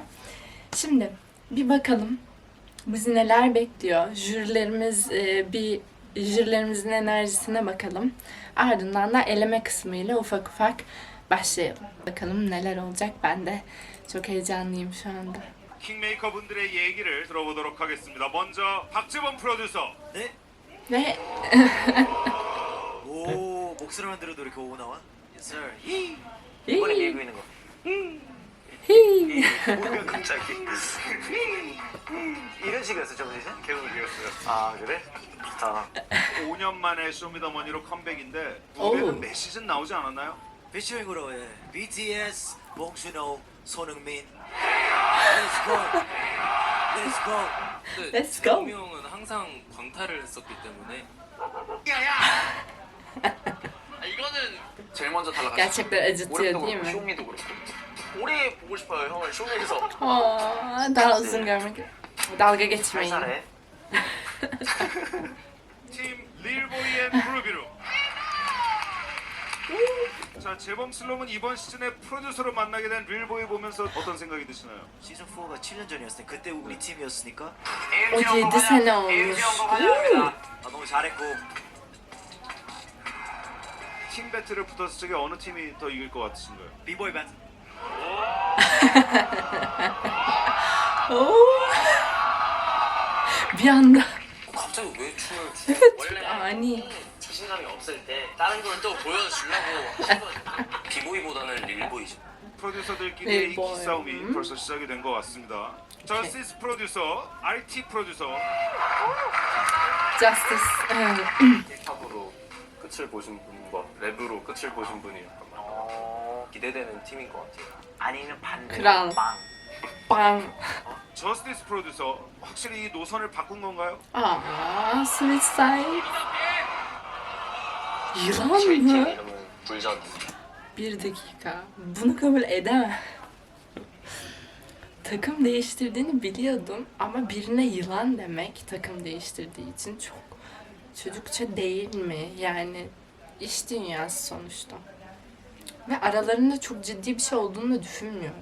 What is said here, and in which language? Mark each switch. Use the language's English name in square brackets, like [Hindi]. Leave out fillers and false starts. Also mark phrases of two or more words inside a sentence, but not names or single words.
[Turkish] Şimdi bir bakalım bizi neler bekliyor. Jürilerimizin enerjisine bakalım. Ardından da eleme kısmıyla ufak ufak başlayalım. Bakalım neler olacak. Ben de çok heyecanlıyım şu anda. [Korean] 킹메이커분들의 얘기를 들어보도록 하겠습니다. 먼저 박지범 프로듀서. 네? [Turkish] Ve [Korean] 오 목소리만 들어도 이렇게 오고 나와? [English] Yes sir. [Korean] 이번에 밀고 있는 거. 뭐야 갑자기? 이런 식이었어 저 오디션? 계속 이겼어요. 아 그래? 좋다. 5년 만에 쇼미더머니로 컴백인데 오. 무대는 몇 시즌 나오지 않았나요? 피처링으로 해. BTS, 봉준호, 손흥민. Let's go. Let's go. 근데 Let's go. 재범이 형은 항상 광탈을 했었기 때문에 이거는 제일 먼저 탈락하셨죠. [Turkish] gerçekten acıtıyor [Korean] 올해도 [Turkish] değil [Korean] 그렇고 [Turkish] mi? [Korean] 쇼미도 그렇고 오래 보고 싶어요 형을 쇼미에서 [Turkish] Daha uzun görmek. Dalga [Korean] 잘 [Turkish] geçmeyin. [Korean] 살해. 팀 릴보이 앤 그루비루. 자, 재범 슬롬은 이번 시즌에 프로듀서로 만나게 된 릴보이 보면서 어떤 생각이 드시나요? 시즌 4가 7년 전이었을 때 그때 우리 팀이었으니까 [Turkish] O 7 sene olmuş. [Korean] 아, 너무 잘했고 팀 배틀을 붙었을 적에 어느 팀이 더 이길 것 같으신가요? 비보이 밴드. [Turkish] Bir anda. [Korean] 갑자기 왜 춤을 원래 아니. 자신감이 없을 때 다른 걸 또 보여주려고 하신 거죠. 비보이보다는 릴보이죠. 프로듀서들끼리의 이 릴보이. 기싸움이 벌써 시작이 된 것 같습니다. 저스티스 프로듀서, RT 프로듀서. Justice. 힙합으로 끝을 보신 분과 랩으로 끝을 보신 분이 약간 기대되는 팀인 것 같아요. 아니면 반대로 그럼. 빵. Bang. 저스티스 프로듀서, 확실히 이 노선을 바꾼 건가요? [Turkish] Aa, [English] Switch Side. [Turkish] Yılan [Korean] 저희 팀 [Turkish] mı? [Korean] 이름은 불전. [Turkish] Bir dakika. Bunu kabul edemem. Takım değiştirdiğini biliyordum ama birine yılan demek takım değiştirdiği için çok çocukça değil mi? Yani iş dünyası sonuçta. Ve aralarında çok ciddi bir şey olduğunu da düşünmüyorum.